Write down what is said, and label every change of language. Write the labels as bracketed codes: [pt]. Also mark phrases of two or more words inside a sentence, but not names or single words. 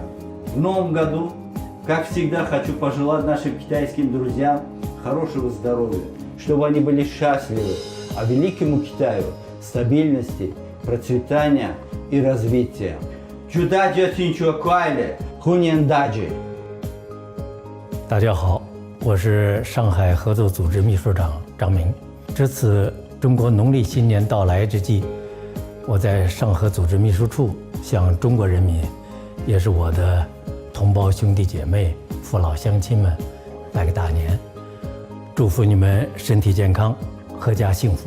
[ru] В новом году, как всегда, хочу пожелать нашим китайским друзьям хорошего здоровья, чтобы они были счастливы, а великому Китаю стабильности, процветания и развития. [zh] 祝大家春节快乐，欢迎大家. 大家好，我是上海合作组织秘书长张明。这次中国农历新年到来之际，我在上合组织秘书处向中国人民，也是我的同胞兄弟姐妹、父老乡亲们拜个大年，祝福你们身体健康，阖家幸福。